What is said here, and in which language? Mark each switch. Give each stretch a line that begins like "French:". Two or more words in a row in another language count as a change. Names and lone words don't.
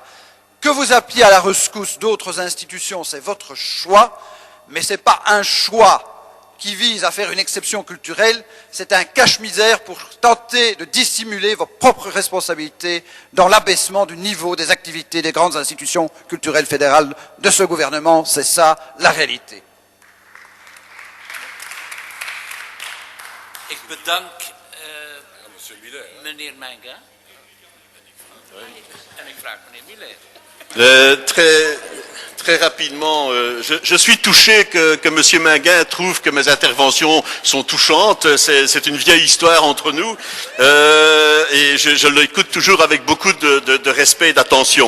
French: Que vous appeliez à la rescousse d'autres institutions, c'est votre choix, mais ce n'est pas un choix qui vise à faire une exception culturelle, c'est un cache-misère pour tenter de dissimuler vos propres responsabilités dans l'abaissement du niveau des activités des grandes institutions culturelles fédérales de ce gouvernement. C'est ça la réalité.
Dutch: Ik bedank meneer Menga. En ik vraag meneer Miller.
French: Très rapidement, je suis touché que M. Minguin trouve que mes interventions sont touchantes. C'est une vieille histoire entre nous et je l'écoute toujours avec beaucoup de respect et d'attention.